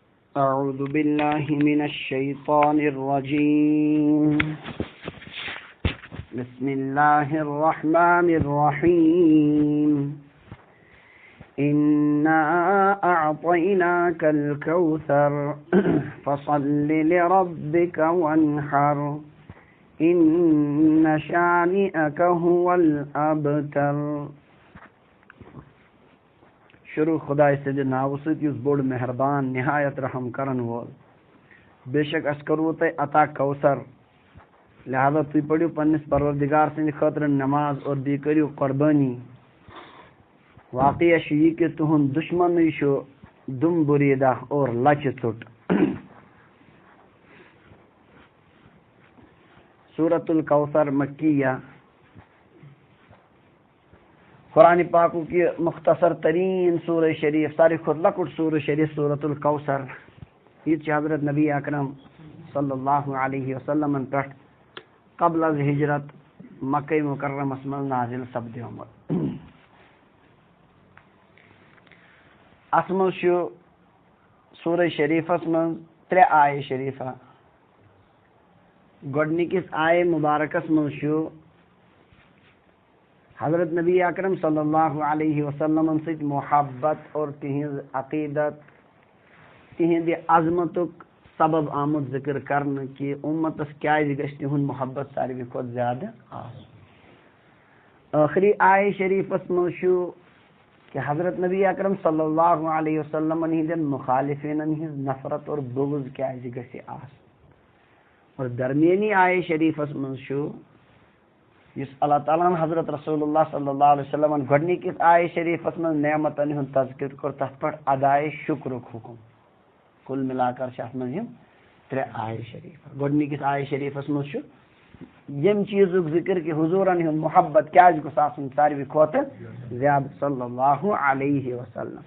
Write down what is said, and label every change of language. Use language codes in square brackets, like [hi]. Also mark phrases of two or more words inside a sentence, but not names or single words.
[ar] أعوذ بالله من الشيطان الرجيم بسم الله الرحمن الرحيم إنا أعطيناك الكوثر فصل لربك وانحر إن شانئك هو الأبتر. [ks] شروع خدای سے ناو سۭتۍ یُس بوٚڑ مہربان نہایت رحم کرن وول. بے شک أسۍ کرو تۄہہِ عطا کوثر، لہذا تُہۍ پٔرِو پننِس پروردگار سٕنٛدِ خٲطرٕ نماز اور بیٚیہِ کٔرِو قۄربٲنی. واقعہ چھُ یہِ کہِ تُہُنٛد دُشمنٕے چھُ دُم بُریٖدہ اور لچہِ ژوٚٹ. سورۃ الکوثر مکیہ، قرآن پاکُک یہ مختصر ترین سورہ شریف، ساروی کھۄتہٕ لۄکُٹ سورہ شریف سورۃ الکوثر. یہ چھِ حضرت نبی اکرم [ar] صلی اللہ علیہ وسلم [ks] پٮ۪ٹھ قبل از ہجرت مکہ مکرمس منٛز نازل سپدیومُت. اتھ منٛز چھُ سورہ شریفس منٛز 3 آیہِ شریفہ. گۄڈنِکِس آیہِ مبارکس منٛز چھُ حضرت نبی اکرم [ar] صلی اللہ علیہ وسلم [ks] سۭتۍ محبت اور تہنٛز عقیدت، تہنٛدِ عظمتُک سبب آمُت ذکر کرنہٕ کہِ اُمتس کیازِ گژھِ تِہُنٛد محبت ساروی کھۄتہٕ زیادٕ آسُن. ٲخری آیہِ شریفس منٛز چھُ کہ حضرت نبی اکرم [ar] صلی اللہ علیہ وسلم [ks] ہٕنٛدٮ۪ن مخالفینن ہٕنٛز نفرت اور بغض کیازِ گژھِ آسُن. اور درمیانی آیہِ شریفس منٛز چھُ یُس اللہ تعالیٰ ہن حضرت رسول اللہ [ar] صلی اللہ علیہ وسلم [ks] گۄڈنِکِس آیہِ شریفس منٛز نعمتن ہُنٛد تذکر کوٚر، تتھ پٮ۪ٹھ ادایہِ شُکرُک حُکم. [ur] کُل مِلا کر [ks] چھِ اتھ منٛز یِم 3 آیہِ شریفہ. گۄڈنِکِس آیہِ شریفس منٛز چھُ ییٚمہِ چیٖزُک ذکر کہِ حضوٗرن ہُنٛد محبت کیازِ گوٚژھ آسُن ساروی کھۄتہٕ زیادٕ [ar] صلی اللہ علیہ وسلم.